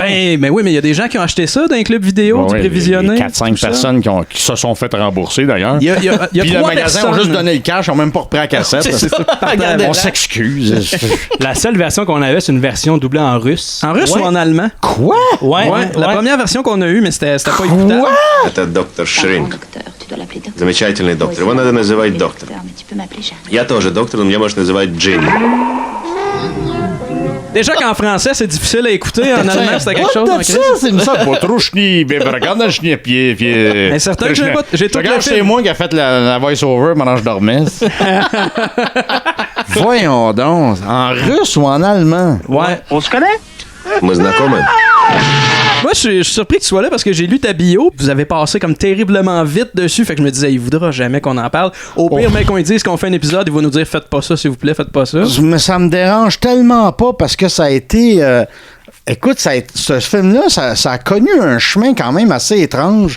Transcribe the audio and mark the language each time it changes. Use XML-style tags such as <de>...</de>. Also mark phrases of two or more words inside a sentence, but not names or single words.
<fr>Ben oui, mais il y a des gens qui ont acheté ça dans un club vidéo, du prévisionné. 4-5 personnes qui se sont fait rembourser, d'ailleurs. Il y a puis le magasin personnes. ont juste donné le cash, ils n'ont même pas repris la cassette. On s'excuse. La seule version qu'on avait, c'est une version doublée en russe. En russe ou en allemand? Quoi? Ouais. La première version qu'on a eue, mais c'était pas écoutable.</fr> <ru>Это доктор Шринг.</ru> <fr>Tu dois l'appeler docteur.</fr> <ru>Замечательный доктор. Его надо называть доктор.</ru> <fr>Mais tu peux m'appeler Charles.</fr> <ru>Я тоже доктор, но меня можно называть Джимми.</ru> <fr>Déjà qu'en français, c'est difficile à écouter. En allemand, c'était quelque chose. C'est ça. Potrouchni, Beverganachni, puis. Mais certain que j'ai tout le Regarde, c'est film. moi qui a fait la voice-over pendant que je dormais. Voyons donc. En russe ou en allemand? Ouais. On se connaît?</fr> <ru>Мы знакомы?</ru> <fr>Moi, je suis surpris que tu sois là parce que j'ai lu ta bio. Vous avez passé comme terriblement vite dessus. Fait que je me disais, il voudra jamais qu'on en parle. Au pire, mais qu'on lui dise qu'on fait un épisode, il va nous dire, faites pas ça, s'il vous plaît, faites pas ça. Mais ça me dérange tellement pas parce que ça a été... écoute, ce film-là, ça a connu un chemin quand même assez étrange.</fr>